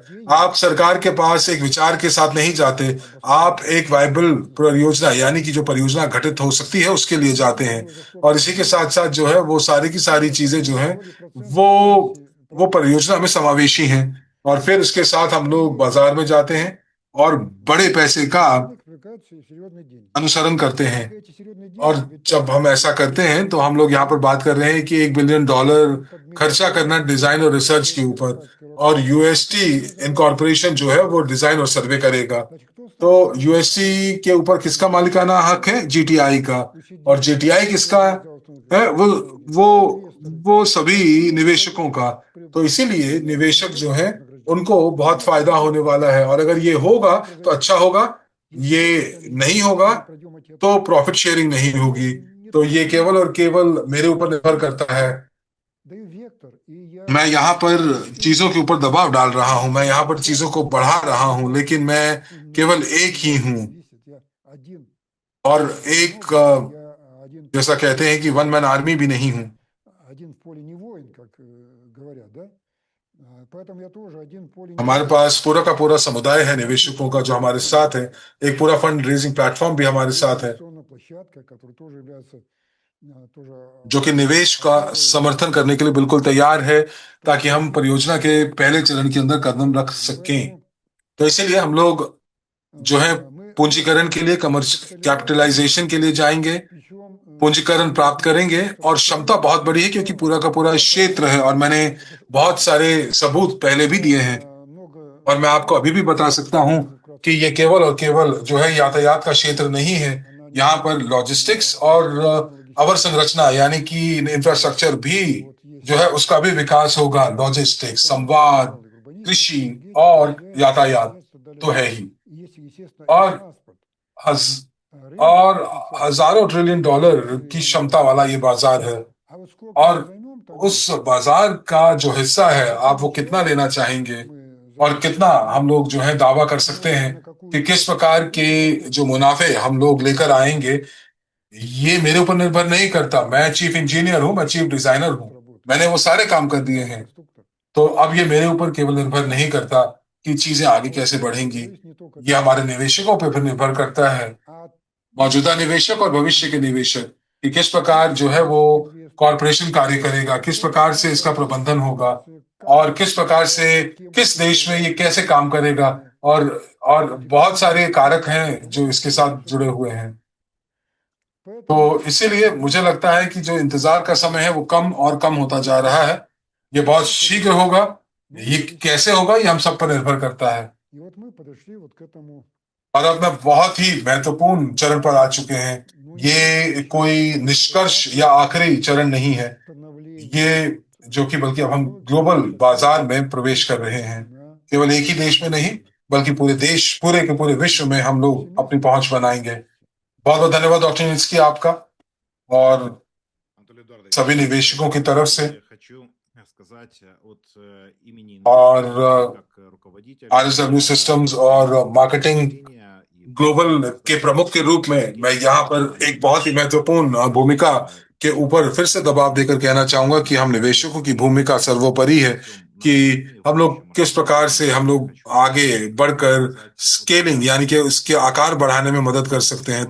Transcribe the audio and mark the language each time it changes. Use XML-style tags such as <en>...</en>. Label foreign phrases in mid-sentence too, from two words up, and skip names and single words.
<hi>आप सरकार के पास एक विचार के साथ नहीं जाते, आप एक वायबल परियोजना, यानी कि जो परियोजना घटित हो सकती है उसके लिए जाते हैं। और इसी के साथ साथ जो है वो सारी की सारी चीजें जो हैं वो परियोजना में समावेशी हैं। और फिर उसके साथ हम लोग बाजार में जाते हैं और बड़े पैसे का</hi> <ru>Денег привлекают серьезные деньги.</ru> <hi>अनुसरण करते हैं।</hi> <ru>Однако эти серьезные</ru> <hi>और</hi> <ru>деньги ведь</ru> <hi>जब हम ऐसा करते हैं तो हम लोग यहाँ पर बात कर रहे हैं कि $1 बिलियन खर्चा करना डिजाइन और रिसर्च के ऊपर, और यूएसटी इनकॉर्पोरेशन जो है वो डिजाइन और सर्वे करेगा।</hi> <ru>Значит, кто</ru> <hi>तो</hi> <ru>станет</ru> <hi>यूएसटी के ऊपर किसका मालिकाना हक है? जीटीआई का।</hi> <ru>включить</ru> <hi>और</hi> <ru>деньги?</ru> <hi>जीटीआई</hi> <ru>Кто</ru> <hi>किसका</hi> <ru>должен взять</ru> <hi>है? वो वो</hi> <ru>инвесторы?</ru> <hi>वो सभी निवेशकों का। तो इसीलिए निवेशक जो है उनको बहुत फायदा होने वाला है, और अगर ये होगा तो अच्छा होगा, ये नहीं होगा तो</hi> <en>profit sharing</en> <hi>नहीं होगी। तो ये केवल और केवल मेरे ऊपर निर्भर करता है।</hi> <ru>Даю вектор, и я</ru> <hi>मैं यहाँ पर चीजों के ऊपर दबाव डाल रहा हूँ, मैं यहाँ पर चीजों को बढ़ा रहा हूँ, लेकिन मैं केवल एक ही हूँ।</hi> <ru>Я один</ru> <hi>और एक</hi> <ru>чиновник, я один,</ru> <hi>जैसा कहते हैं कि</hi> <en>one man army</en> <hi>भी नहीं हूँ।</hi> <ru>один в поле не воин, как говорят, да? Поэтому я тоже один в поле не</ru> <hi>हमारे</hi> <ru>воин.</ru> <hi>पास पूरा का पूरा समुदाय है निवेशकों का जो हमारे साथ है। एक पूरा</hi> <en>fund raising platform</en> <hi>भी हमारे साथ है,</hi> <ru>Инвестиционная площадка, которая тоже является тоже</ru> <hi>जो कि निवेश का समर्थन करने के लिए बिल्कुल तैयार है, ताकि हम परियोजना के पहले चरण के अंदर कदम रख सकें।</hi> <ru>поэтому</ru> <hi>तो इसीलिए हम लोग जो है</hi> <ru>мы</ru> <hi>पूंजीकरण के लिए,</hi> <en>commercial capitalization</en> <hi>के लिए जाएंगे,</hi> <ru>причем</ru> <hi>पूंजीकरण प्राप्त करेंगे। और क्षमता बहुत बड़ी है क्योंकि पूरा का पूरा क्षेत्र है, और मैंने बहुत सारे सबूत पहले भी दिए हैं,</hi> <ru>много</ru> <hi>और मैं आपको अभी भी बता सकता हूं कि ये केवल और केवल जो है यातायात का क्षेत्र नहीं है। यहाँ पर लॉजिस्टिक्स और अवरसंरचना यानी कि इंफ्रास्ट्रक्चर भी जो है उसका भी विकास होगा। लॉजिस्टिक्स, संवाद, कृषि और यातायात तो है ही।</hi> <ru>есть, естественно, и</ru> <hi>और</hi> <ru>транспорт.</ru> <hi>हज,</hi> <ru>Рынок</ru> <hi>और</hi> <ru>потенциальный.</ru> <hi>हजारों ट्रिलियन डॉलर की क्षमता वाला ये बाजार है।</hi> <ru>А вот сколько</ru> <hi>और</hi> <ru>мы займем там</ru> <hi>उस</hi> <ru>денег,</ru> <hi>बाजार का जो हिस्सा है, आप वो कितना लेना चाहेंगे,</hi> <ru>мы</ru> <hi>और कितना हम लोग जो है दावा कर सकते हैं कि किस प्रकार के जो मुनाफे हम लोग लेकर आएंगे, ये मेरे ऊपर निर्भर नहीं करता। मैं</hi> <en>chief engineer</en> <hi>हूं, मैं</hi> <en>chief designer</en> <hi>हूं, मैंने वो सारे काम कर दिए हैं।</hi> <ru>конструктор.</ru> <hi>तो अब ये मेरे ऊपर केवल निर्भर नहीं करता कि चीजें आगे कैसे बढ़ेंगी,</hi> <ru>Зависит не только</ru> <hi>ये हमारे निवेशकों पर फिर निर्भर करता है,</hi> <ru>от</ru> <hi>मौजूदा निवेशक और भविष्य के निवेशक, कि किस प्रकार जो है वो कॉरपोरेशन कार्य करेगा, किस प्रकार से इसका प्रबंधन होगा, और किस प्रकार से किस देश में ये कैसे काम करेगा। और बहुत सारे कारक हैं जो इसके साथ जुड़े हुए हैं। तो</hi> <ru>Поэтому</ru> <hi>इसीलिए मुझे लगता है कि जो इंतजार का समय है वो कम और कम होता जा रहा है। ये बहुत शीघ्र होगा। ये कैसे होगा ये हम सब पर निर्भर करता है।</hi> <ru>и вот мы подошли вот к этому,</ru> <hi>और अब मैं बहुत ही महत्वपूर्ण चरण पर आ चुके हैं। ये कोई निष्कर्ष या आखिरी चरण नहीं है,</hi> <ru>становления</ru> <hi>ये जो कि बल्कि अब हम ग्लोबल बाजार में प्रवेश कर रहे हैं। केवल एक ही देश में नहीं, बल्कि पूरे देश, पूरे के पूरे विश्व में हम लोग अपनी पहुंच बनाएंगे। बहुत बहुत धन्यवाद डॉक्टर नित्स्की आपका, और</hi> <ru>Анатолий Эдуардович,</ru> <hi>सभी निवेशकों की तरफ से,</hi> <ru>я хочу сказать от имени</ru> <hi>और</hi> <ru>как руководитель</ru> <hi>RSW सिस्टम्स और मार्केटिंग ग्लोबल के प्रमुख के रूप में मैं यहाँ पर एक बहुत ही महत्वपूर्ण भूमिका के ऊपर फिर से दबाव देकर कहना चाहूंगा कि हम निवेशकों की भूमिका सर्वोपरि है, कि हम लोग किस प्रकार से हम लोग आगे बढ़कर स्केलिंग यानी कि उसके आकार बढ़ाने में मदद कर सकते हैं।</hi>